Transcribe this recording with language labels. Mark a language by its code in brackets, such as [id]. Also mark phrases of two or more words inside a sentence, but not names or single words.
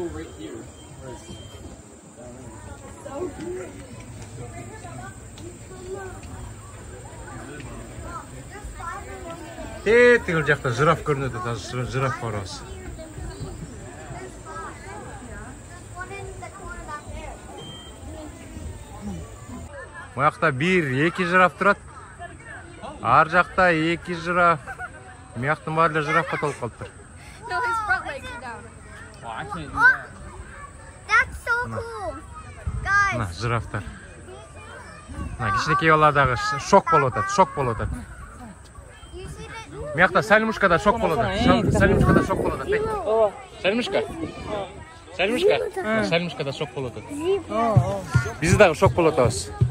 [kk] Тегіл жақта жираф көрінеді, жираф бар осы. Бұл жақта бір-екі жираф тұрады. Ар жақта екі жираф. Бұл жақтың барлығы жирафқа толып қалып тұр. [en] No, his front legs are down. Oh, I can't do that. That's so cool. Guys. [kk] Мына жирафтар. [ky] Кичинекей баладагы шок болуп атат, шок болуп атат. Мыякта Сальмушкада шок болуп атат. Сальмушкада шок болуп атат. Сальмушка. Сальмушка. Сальмушкада шок болуп атат. Биз дагы шок болуп атабыз.